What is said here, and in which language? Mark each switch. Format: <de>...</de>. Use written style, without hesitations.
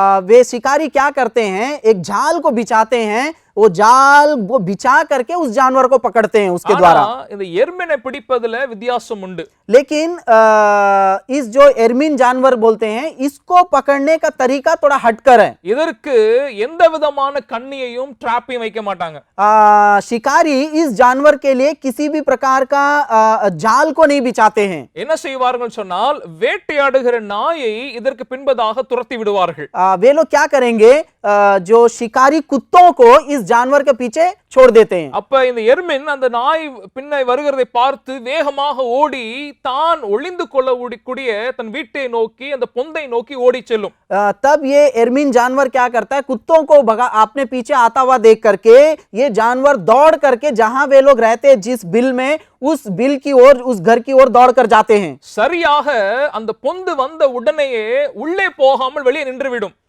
<hi>वे शिकारी क्या करते हैं, एक जाल को बिछाते हैं, वो जाल वो बिछा करके उस जानवर को पकड़ते हैं उसके द्वारा।</hi> <ta>இந்த எர்மினை பிடிப்பதுல வித்தியாசம் உண்டு.</ta> <hi>लेकिन इस जो एर्मिन जानवर बोलते हैं इसको पकड़ने का तरीका थोड़ा हटकर है।</hi> <ta>இதற்கு எந்த விதமான கண்ணியையும் ட்ராப்பையும் வைக்க மாட்டாங்க.</ta> <hi>शिकारी इस जानवर के लिए किसी भी प्रकार का जाल को नहीं बिछाते हैं।</hi> <ta>என்ன செய்வார்கள் சொன்னால் வேட்டையாடுகிற நாயை இதற்கு பின்பதாக துரத்தி விடுவார்கள்.</ta> <hi>वे लोग क्या करेंगे, जो शिकारी कुत्तों को इस जानवर के पीछे छोड़ देते हैं।</hi> <ta>அப்ப இந்த எர்மின் அந்த நாய் பின்னை வருகிறதை பார்த்து வேகமாக ஓடி தான் ஒளிந்து கொள்ளக்கூடிய தன் வீட்டை நோக்கி அந்த பொந்தை நோக்கி ஓடி செல்லும்.</ta> <hi>तब ये एर्मिन जानवर क्या करता है, कुत्तों को भगा अपने पीछे आता हुआ देख करके ये जानवर दौड़ करके जहां वे लोग रहते हैं जिस बिल में उस बिल की ओर उस घर की ओर दौड़ कर जाते हैं।</hi> <ta>சரியாக அந்த பொந்து வந்த உடனேயே உள்ளே போகாமல் வெளியே நின்றுவிடும்.</ta>